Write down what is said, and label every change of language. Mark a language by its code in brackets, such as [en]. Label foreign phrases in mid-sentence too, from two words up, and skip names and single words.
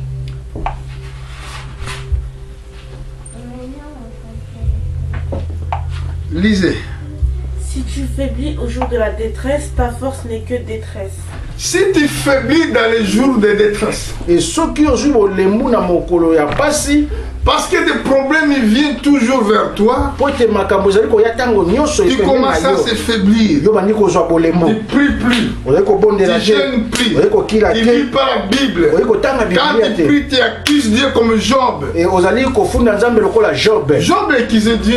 [fr] Lisez. Si tu faiblis au jour de la détresse, ta force n'est que détresse. Si tu faiblis dans les jours de détresse, et ceux qui ont joué le mou [ln] na mokolo ya pasi, [fr] Parce que des problèmes ils viennent toujours vers toi. Tu commences à s'affaiblir. Tu ne pries plus. Tu ne jeûnes plus. Tu ne lis pas la Bible. Quand tu pries, tu accuses Dieu comme Job. Job accusait Dieu.